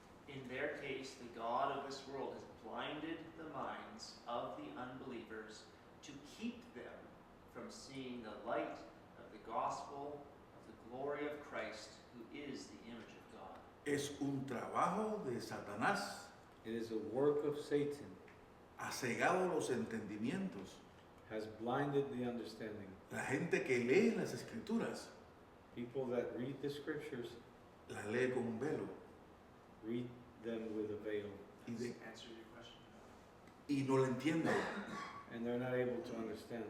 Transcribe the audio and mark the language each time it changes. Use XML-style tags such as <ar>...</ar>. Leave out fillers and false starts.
<en>In their case, the God of this world has blinded the minds of the unbelievers to keep them from seeing the light of the gospel of the glory of Christ, who is the image of God.</en> <es>Es un trabajo de Satanás.</es> <en>It is a work of Satan,</en> <es>Ha cegado los entendimientos.</es> <en>has blinded the understanding.</en> <es>La gente que lee las Escrituras</es> <en>People that read the Scriptures</en> <es>la lee con un velo</es> <en>read them with a veil,</en> <es>y, de-</es> <en>Answer your question.</en> <es>y no la entiende</es> <en>and they're not able to understand</en>